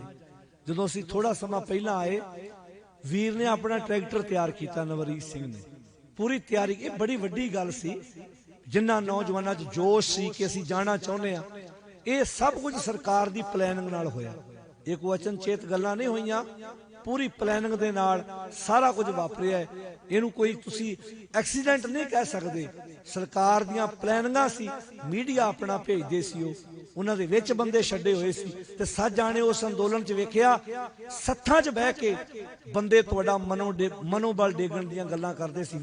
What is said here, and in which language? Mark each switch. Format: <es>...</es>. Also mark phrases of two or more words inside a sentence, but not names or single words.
<pa>ਜਦੋਂ ਅਸੀਂ ਥੋੜਾ ਸਮਾਂ ਪਹਿਲਾਂ ਆਏ, ਵੀਰ ਨੇ ਆਪਣਾ ਟਰੈਕਟਰ ਤਿਆਰ ਕੀਤਾ, ਨਵਰੀਤ ਸਿੰਘ ਨੇ ਪੂਰੀ ਤਿਆਰੀ। ਇਹ ਬੜੀ ਵੱਡੀ ਗੱਲ ਸੀ। ਜਿਨ੍ਹਾਂ ਨੌਜਵਾਨਾਂ 'ਚ ਜੋਸ਼ ਸੀ ਕਿ ਅਸੀਂ ਜਾਣਾ ਚਾਹੁੰਦੇ ਹਾਂ, ਇਹ ਸਭ ਕੁਝ ਸਰਕਾਰ ਦੀ ਪਲੈਨਿੰਗ ਨਾਲ ਹੋਇਆ। ਇਹ ਕੋਈ ਅਚਨਚੇਤ ਗੱਲਾਂ ਨਹੀਂ ਹੋਈਆਂ, ਪੂਰੀ ਪਲੈਨਿੰਗ ਦੇ ਨਾਲ ਸਾਰਾ ਕੁਝ ਵਾਪਰਿਆ ਹੈ। ਇਹਨੂੰ ਕੋਈ ਤੁਸੀਂ ਐਕਸੀਡੈਂਟ ਨਹੀਂ ਕਹਿ ਸਕਦੇ ਸਰਕਾਰ ਦੀਆਂ ਪਲੈਨਿੰਗਾਂ ਸੀ ਮੀਡੀਆ ਆਪਣਾ ਭੇਜਦੇ ਸੀ ਉਨ੍ਹਾਂ ਦੇ ਵਿਚ ਬੰਦੇ ਛੱਡੇ ਹੋਏ ਸੀ ਤੇ ਸੱਚ ਜਾਣੇ ਉਸ ਅੰਦੋਲਨ ਚ ਵੇਖਿਆ ਸੱਥਾਂ ਚ ਬਹਿ ਕੇ ਬੰਦੇ ਤੁਹਾਡਾ ਮਨੋਬਲ ਡੇਗਣ ਦੀਆਂ ਗੱਲਾਂ ਕਰਦੇ ਸੀ।</pa>